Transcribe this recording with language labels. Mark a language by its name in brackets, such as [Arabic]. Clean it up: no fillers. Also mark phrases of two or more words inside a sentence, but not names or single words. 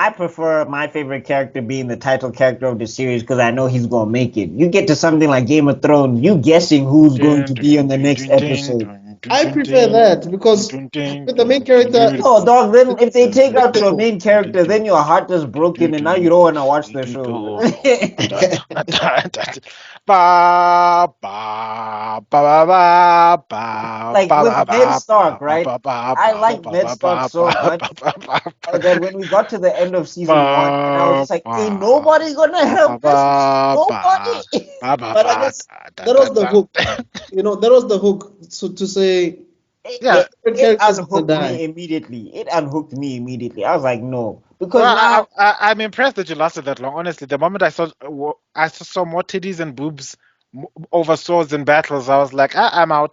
[English] I prefer my favorite character being the title character of the series because I know he's gonna make it. You get to something like Game of Thrones, you guessing who's going to be on the next episode. I prefer that because with the main character, No, dog. Then if they take out your main character, then your heart is broken, and now you don't want to watch the show. Ba, ba, ba, ba, ba, ba, Like ba, with ba, Ned ba, Stark, ba, right? ba, ba, I ba, like ba, Ned ba, Stark so ba, much ba, ba, ba, that when we got to the end of season 1, and I was just like, "Ain't nobody gonna help ba, us, ba, nobody." ba, ba, but I ba, guess da, that da, was the da. hook. That was the hook. So to say, Yeah. the It character's gonna unhooked die. me immediately. It unhooked me immediately. I was like, no, because Well, now I'm impressed that you lasted that long. Honestly, the moment I saw more titties and boobs over swords and battles, I was like, I'm out.